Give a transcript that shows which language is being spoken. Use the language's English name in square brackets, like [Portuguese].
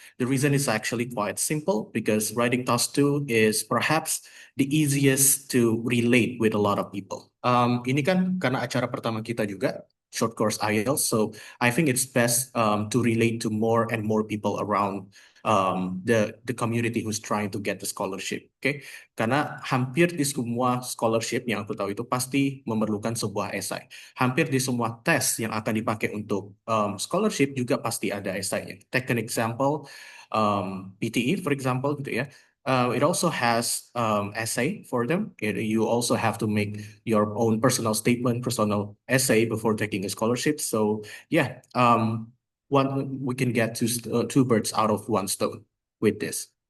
[English] The reason is actually quite simple, because writing task 2 is perhaps the easiest to relate with a lot of people. [Indonesian] Ini kan karena acara pertama kita juga, [English] short course IELTS, so I think it's best to relate to more and more people around the community who's trying to get the scholarship. [Indonesian] Okay, karena hampir di semua scholarship yang aku tahu itu pasti memerlukan sebuah esai. Hampir di semua tes yang akan dipakai untuk scholarship juga pasti ada esainya. [English] Take an example, PTE, for example, [Indonesian] gitu ya. [English] It also has essay for them. You also have to make your own personal statement, personal essay before taking a scholarship. So yeah, one we can get two birds out of one stone with this.